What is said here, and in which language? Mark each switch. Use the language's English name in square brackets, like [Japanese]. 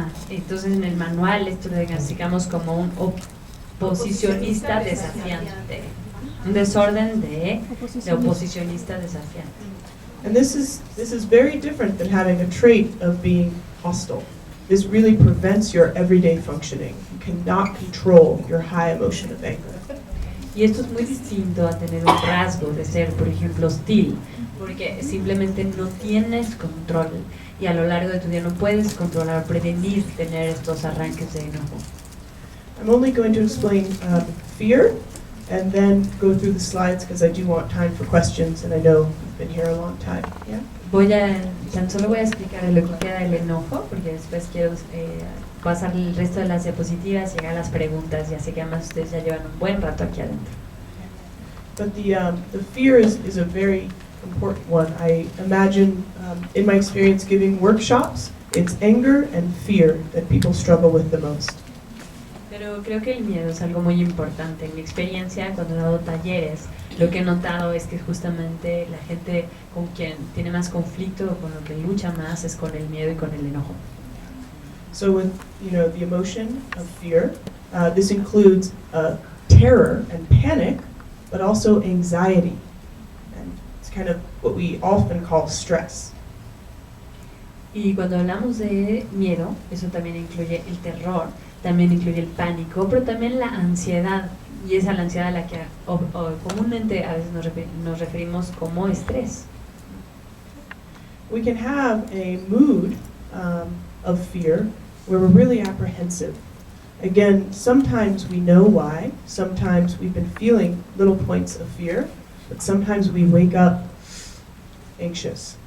[Spanish] Entonces en el manual esto lo diagnosticamos como un oposicionista desafiante, un desorden de oposicionista desafiante. [English] And this is very different than having a trait of being hostile. This really prevents your everyday functioning. You cannot control your high emotion of anger. [Spanish] Y esto es muy distinto a tener un rasgo de ser, por ejemplo, hostil, porque simplemente no tienes control y a lo largo de tu día no puedes controlar o prevenir tener estos arranques de enojo. [English] I'm only going to explain fear and then go through the slides because I do want time for questions and I know you've been here a long time. Yeah? [Spanish] Tan solo voy a explicar lo que queda del enojo, porque después quiero pasar el resto de las diapositivas y llegar a las preguntas, ya sé que además ustedes ya llevan un buen rato aquí adentro. [English] But the fear is a very important one. I imagine, in my experience giving workshops, it's anger and fear that people struggle with the most. [Spanish] Pero creo que el miedo es algo muy importante. En mi experiencia, cuando he dado talleres, lo que he notado es que justamente la gente con quien tiene más conflicto o con lo que lucha más es con el miedo y con el enojo. [English] So with the emotion of fear, this includes terror and panic, but also anxiety. And it's kind of what we often call stress. [Spanish] Y cuando hablamos de miedo, eso también incluye el terror, también incluye el pánico, pero también la ansiedad. Y es a la ansiedad a la que comúnmente a veces nos referimos como estrés. [English] We can have a mood of fear where we're really apprehensive. Again, sometimes we know why, sometimes we've been feeling little points of fear, but sometimes we wake up anxious.